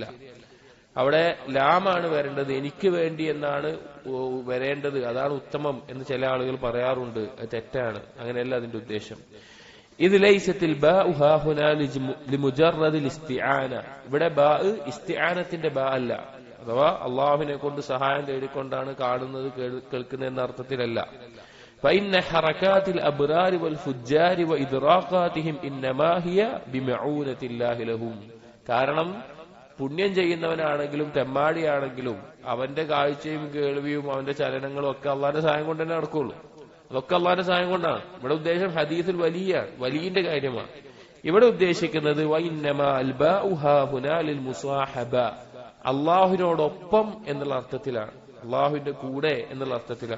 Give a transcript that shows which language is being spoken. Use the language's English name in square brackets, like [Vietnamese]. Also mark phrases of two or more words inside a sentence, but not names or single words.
[Malayalam] അവിടെ ലാമാണ് വരേണ്ടത്, എനിക്ക് വേണ്ടി എന്നാണ് വരേണ്ടത്, അതാണ് ഉത്തമം എന്ന് ചില ആളുകൾ പറയാറുണ്ട്. അത് തെറ്റാണ്, അങ്ങനെയല്ല അതിന്റെ ഉദ്ദേശം. ഇത് [Arabic] ليست الباء هاهنا لمجرد الاستعانة. [Malayalam] ഇവിടെ ബാ ഇസ്തിആനത്തിന്റെ ബാ അല്ല, അഥവാ അള്ളാഹുവിനെ കൊണ്ട് സഹായം തേടിക്കൊണ്ടാണ് കാണുന്നത് കേൾക്കുന്നത് എന്ന അർത്ഥത്തിലല്ല. [Arabic] فإن حركات الأبرار والفجار وإدراقاتهم إنما هي بمعونة الله لهم. [Malayalam] കാരണം പുണ്യം ചെയ്യുന്നവനാണെങ്കിലും തെമ്മാടിയാണെങ്കിലും അവന്റെ കാഴ്ചയും കേൾവിയും അവന്റെ ചലനങ്ങളും ഒക്കെ അള്ളാന്റെ സഹായം കൊണ്ട് തന്നെ നടക്കുള്ളൂ. അതൊക്കെ അള്ളാന്റെ സഹായം കൊണ്ടാണ്. ഇവിടെ ഉദ്ദേശം ഹദീസിൽ വലിയന്റെ കാര്യമാണ്. ഇവിടെ ഉദ്ദേശിക്കുന്നത് അള്ളാഹുവിനോടൊപ്പം എന്നുള്ള അർത്ഥത്തിലാണ്, അള്ളാഹുവിന്റെ കൂടെ എന്നുള്ള അർത്ഥത്തിലാണ്.